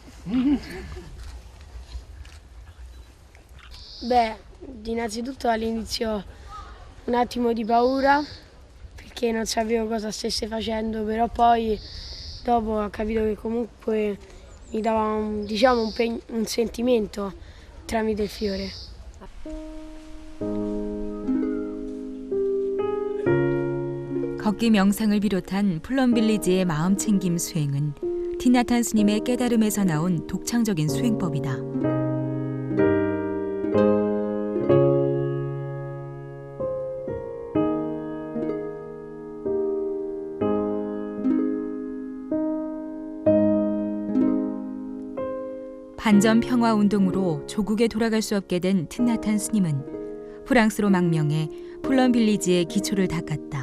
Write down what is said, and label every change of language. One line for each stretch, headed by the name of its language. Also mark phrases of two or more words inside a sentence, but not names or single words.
Italian: Beh, innanzitutto all'inizio un attimo di paura perché non sapevo cosa stesse facendo, però poi dopo ho capito che comunque mi dava un sentimento tramite il fiore.
Korean: 걷기 명상을 비롯한 플럼빌리지의 마음챙김 수행은 티나탄 스님의 깨달음에서 나온 독창적인 수행법이다. 반전 평화 운동으로 조국에 돌아갈 수 없게 된 틴나탄 스님은 프랑스로 망명해 플럼빌리지의 기초를 닦았다.